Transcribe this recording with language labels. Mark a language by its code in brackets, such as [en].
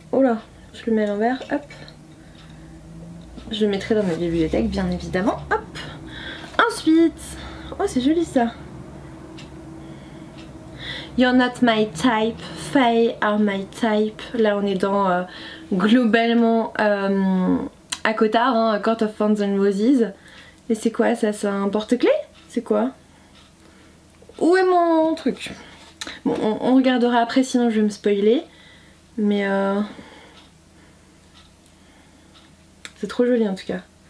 [fr] Oh là, je le mets à l'envers, hop. Je le mettrai dans ma bibliothèque bien évidemment, hop. Ensuite, oh c'est joli ça. [en] You're not my type, Fae are my type. [fr] Là on est dans globalement... à Cotard, hein, Court of Thorns and Roses. Et c'est quoi ça? C'est un porte-clés? C'est quoi? Où est mon truc? Bon, on regardera après sinon je vais me spoiler. Mais c'est trop joli en tout cas.